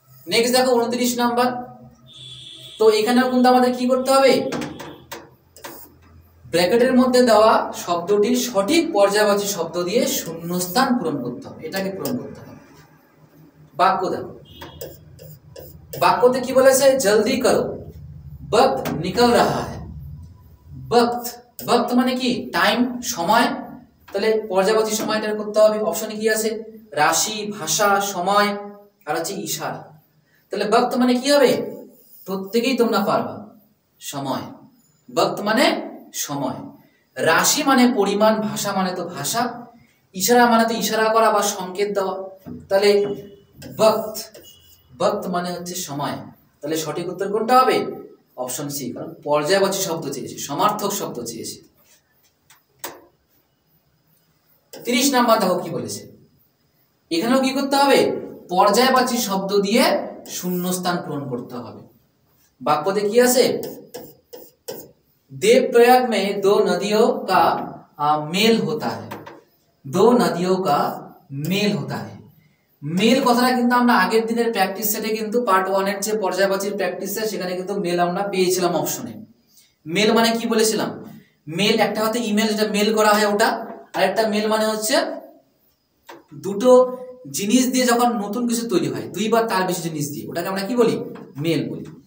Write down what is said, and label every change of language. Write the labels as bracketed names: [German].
[Bangla] Next দেখো 29 number. তো এখানেও কিন্তু আমাদের কি করতে হবে? ব্র্যাকেটের মধ্যে দেওয়া শব্দটির সঠিক পর্যায়বাচী শব্দ দিয়ে শূন্যস্থান পূরণ করতে হবে, এটাকে পূরণ করতে হবে। বাক্য দেখো, বাক্যতে কি বলেছে? জলদি করো, [Hindi] वक्त निकल रहा है। [Bangla] वक्त, वक्त মানে কি? টাইম, সময়। তাহলে পর্যায়বাচী সময়টা করতে হবে। অপশনে কি আছে? রাশি, ভাষা, সময় আর হচ্ছে ইশারা। তাহলে वक्त মানে কি হবে? প্রত্যেকেই তোমরা পারবা, সময়। वक्त মানে সময়, রাশি মানে পরিমাণ, ভাষা মানে তো ভাষা, ইশারা মানে তো ইশারা করা বা সংকেত দেওয়া। তাহলে वक्त, वक्त মানে হচ্ছে সময়। তাহলে সঠিক উত্তর কোনটা হবে? অপশন সি, কারণ পর্যায়বাচী শব্দ চেয়েছি, সমার্থক শব্দ চেয়েছি। 30 নাম্বার দেখো কি বলেছে। এখানেও কি করতে হবে? পর্যায়বাচী শব্দ দিয়ে শূন্যস্থান পূরণ করতে হবে। বাক্যতে কি আছে? [Hindi] देवप्रयाग में दो नदियों का मेल होता है, दो नदियों का मेल होता है। [Bangla] মেল কথাটা কিন্তু আমরা আগের দিনের প্র্যাকটিস সেটে কিন্তু পার্ট 1 এর যে পর্যায়বাচীর প্র্যাকটিস সেট সেখানে কিন্তু মেল আমরা পেয়েছিলাম অপশনে। মেল মানে কি বলেছিলাম? মেল একটা হতে ইমেল, যেটা মেল করা হয় ওটা, আর একটা মেল মানে হচ্ছে দুটো জিনিস দিয়ে যখন নতুন কিছু তৈরি হয়, দুই বা তার বেশি জিনিস দিয়ে, ওটাকে আমরা কি বলি? মেল বলি।